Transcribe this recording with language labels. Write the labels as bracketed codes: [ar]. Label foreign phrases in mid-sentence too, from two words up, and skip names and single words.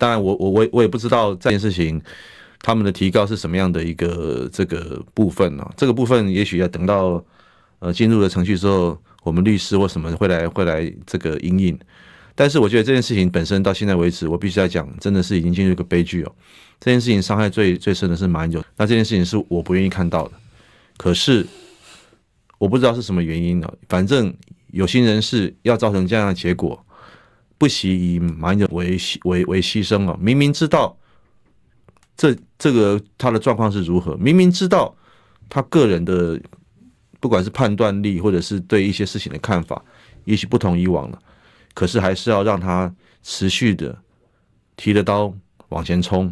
[zh] 當然我也不知道這件事情他們的提告是什麼樣的一個這個部分呢？這個部分也許要等到進入了程序之後，我們律師或什麼會來這個因應。但是我覺得這件事情本身到現在為止，我必須來講，真的是已經進入一個悲劇哦。這件事情傷害最深的是馬英九，那這件事情是我不願意看到的。可是我不知道是什麼原因呢？反正有心人士要造成這樣的結果，不惜以馬英九為犧牲哦。明明知道這個他的狀況是如何，明明知道他個人的不管是判斷力或者是對一些事情的看法，也許不同以往了，可是還是要讓他持續的提着刀往前衝。